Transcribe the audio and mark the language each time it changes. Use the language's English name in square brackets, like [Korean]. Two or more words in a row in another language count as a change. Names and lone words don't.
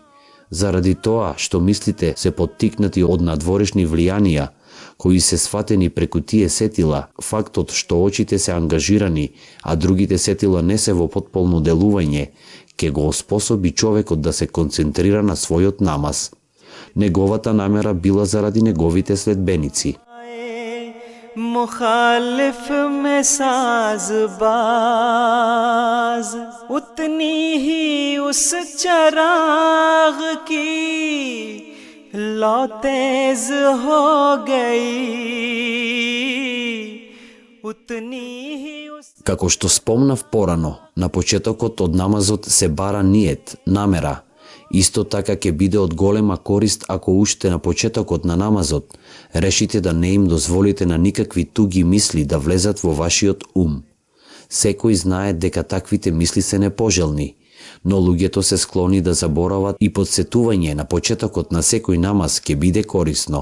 [Macedonian] Заради тоа што мислите се поттикнати од надворешни влијанија, кои се сватени преку тие сетила, фактот што очите се ангажирани, а другите сетила не се во потполно делување, ќе го оспособи човекот да се концентрира на својот намаз. Неговата намера била заради неговите следбеници. [Urdu] مخالف میں سازباز اتنی ہی اس چراغ کی لو تیز ہو گئی اتنی ہی اس. [Macedonian] Како што спомнав порано, на почетокот од намазот се бара ниет, намера. Исто така ќе биде од голема корист ако уште на почетокот на намазот решите да не им дозволите на никакви туги мисли да влезат во вашиот ум. Секој знае дека таквите мисли се непожелни, но луѓето се склони да заборават и подсетување на почетокот на секој намаз ќе биде корисно.